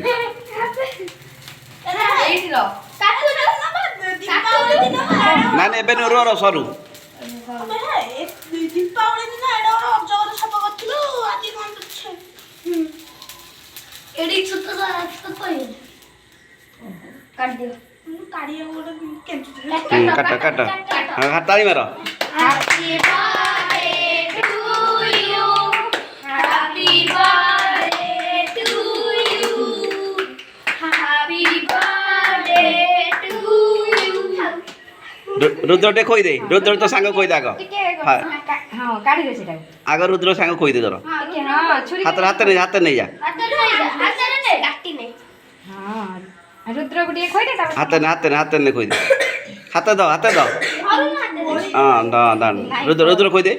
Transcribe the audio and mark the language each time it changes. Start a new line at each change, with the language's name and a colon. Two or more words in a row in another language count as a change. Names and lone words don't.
Odia: ନା ନା ଏବେ ରୁହ ସରୁ ଦୀପାବଳି ଦିନ ଏଇଟା ଅଜଗର ଛପ କରିଥିଲୁ ଆଜି କଣ ଏଠି ଛୋଟ କାଟିଦିଅ କାଢିବାକୁ ଗୋଟେ କେଞ୍ଚୁଥିଲି କାଟ ହାତାଳି ମାର
English: Happy birthday to you. Happy birthday to you. Happy birthday to you.
Odia: ରୁଦ୍ର ଟେ ଖୋଇଦେ ରୁଦ୍ର ତ ସାଙ୍ଗ ଖୋଇଦେ ଆଗ ଟିକେ ହଁ କାଢିଦେ ସେଟା ଆଗ ରୁଦ୍ର ସାଙ୍ଗ ଖୋଇଦେ ଧର ହାତରେ ନେଇଯା ହଁ ରୁଦ୍ରକୁ ଟିକେ ଖୋଇଦେ ତାପରେ ହାତରେ ଖୋଇଦେ ହାତ ଦ ରୁଦ୍ର ଖୋଇଦେ